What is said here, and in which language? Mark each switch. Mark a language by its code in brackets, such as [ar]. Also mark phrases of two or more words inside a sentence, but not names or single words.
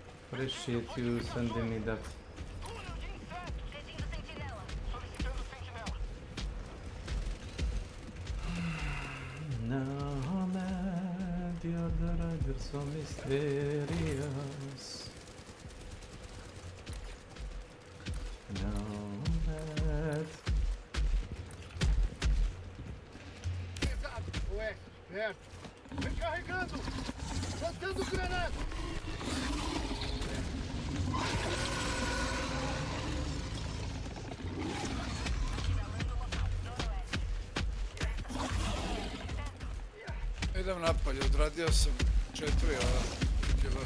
[en] Appreciate you sending me that. Nomad, you're the rider so mysterious. Nomad. [pt] Vem carregando! Lançando granada! [sr] Idem napolje, odradio sam 4 kila.